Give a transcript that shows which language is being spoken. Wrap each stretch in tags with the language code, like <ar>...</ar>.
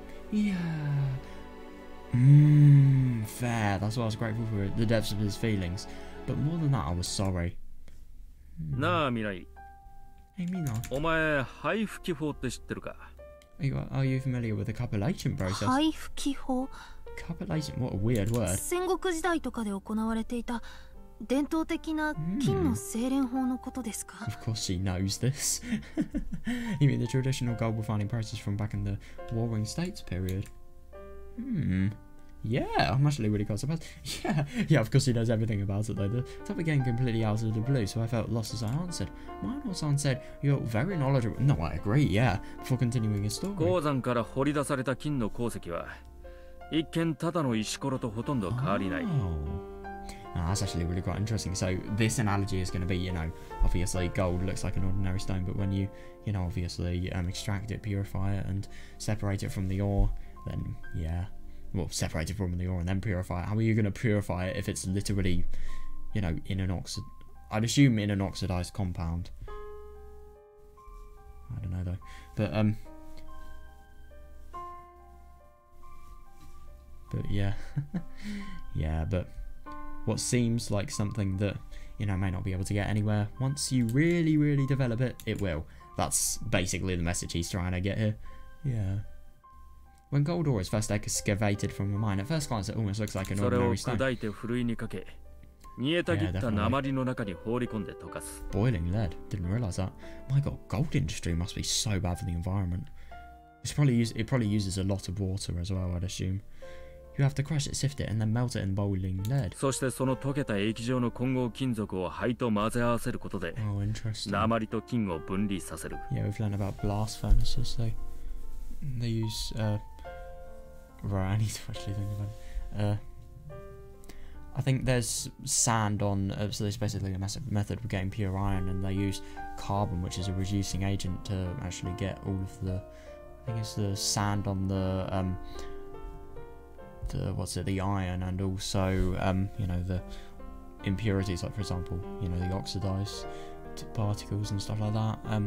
<en>Yeah. Fair. That's why I was grateful for the depths of his feelings. But more than that, I was sorry. Nah, Mirai. Hey, Mina. Are you familiar with the copulation process? Copulation? What a weird word.</en> <ja>戦国時代とかで行われていた伝統的な金の精錬法のことですか?</ja> <en>Of course she knows this. You mean the traditional gold refining process from back in the Warring States period? Yeah, I'm actually really quite surprised. Yeah, of course he knows everything about it though. The topic came completely out of the blue, so I felt lost as I answered. Mino-san said, "You're very knowledgeable." No, I agree, yeah. Before continuing his story.</en> <ja>鉱山から掘り出された金の鉱石は一見ただの石ころとほとんど変わりない。</ja> <en>That's actually really quite interesting. So this analogy is going to be, you know, obviously gold looks like an ordinary stone, but when you know, obviously extract it, purify it, and separate it from the ore, then yeah, well, separate it from the ore and then purify it. How are you going to purify it if it's literally, you know, in an I'd assume in an oxidized compound. I don't know though, but yeah, yeah, but. What seems like something that, you know, may not be able to get anywhere, once you really, really develop it, it will. That's basically the message he's trying to get here. Yeah. When gold ore is first excavated from a mine, at first glance it almost looks like an ordinary stone. Boiling lead. Didn't realise that. My god, gold industry must be so bad for the environment. It probably uses a lot of water as well, I'd assume. You have to crush it, sift it, and then melt it in boiling lead.</en> <ja>そしてその溶けた液状の混合金属を灰と混ぜ合わせることで</ja> <en>Oh, interesting.</en> <ja>鉛と金を分離させる。</ja> <en>Yeah, we've learned about blast furnaces, so they use right, I need to actually think about it. I think there's sand on, so there's basically a method of getting pure iron, and they use carbon, which is a reducing agent, to actually get all of the, I think it's the sand on the the iron, and also you know, the impurities, like for example, you know, the oxidized particles and stuff like that.</en>